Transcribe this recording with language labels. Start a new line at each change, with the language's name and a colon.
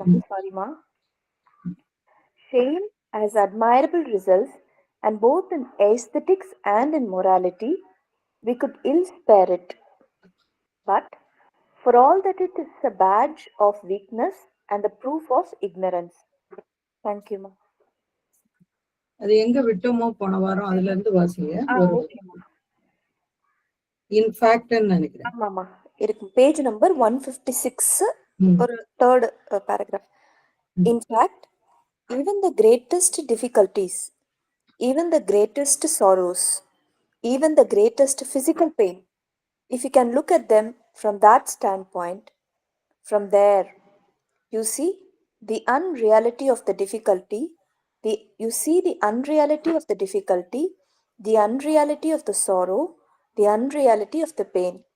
English: Sorry, ma. Shane has admirable results, and both in aesthetics and in morality, we could ill spare it. But for all that, it is a badge of weakness and the proof of ignorance. Thank you, ma.
Tamil: அது எங்க விட்டோமோ போன வாரம் அதுல இருந்து வாசிங்க. இன்ஃபேக்ட்னு நினைக்கிறேன். ஆமாமா இருக்கு. பேஜ் நம்பர் 156, ஒரு
English: third paragraph. In fact, even the greatest difficulties, even the greatest sorrows, even the greatest physical pain, if you can look at them from that standpoint, from there, you see the unreality of the difficulty, the unreality of the difficulty, the unreality of the sorrow, the unreality of the pain.